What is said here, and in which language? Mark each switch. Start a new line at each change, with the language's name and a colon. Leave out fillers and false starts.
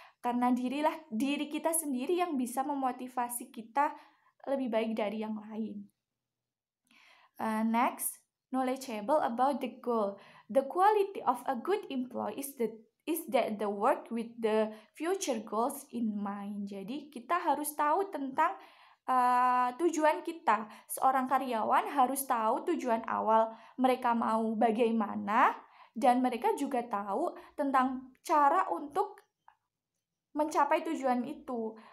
Indonesian: Karena diri kita sendiri yang bisa memotivasi kita lebih baik dari yang lain.
English: Next, knowledgeable about the goal. The quality of a good employee is that the work with the future goals in mind.
Indonesian: Jadi kita harus tahu tentang tujuan kita. Seorang karyawan harus tahu tujuan awal mereka mau bagaimana, dan mereka juga tahu tentang cara untuk mencapai tujuan itu.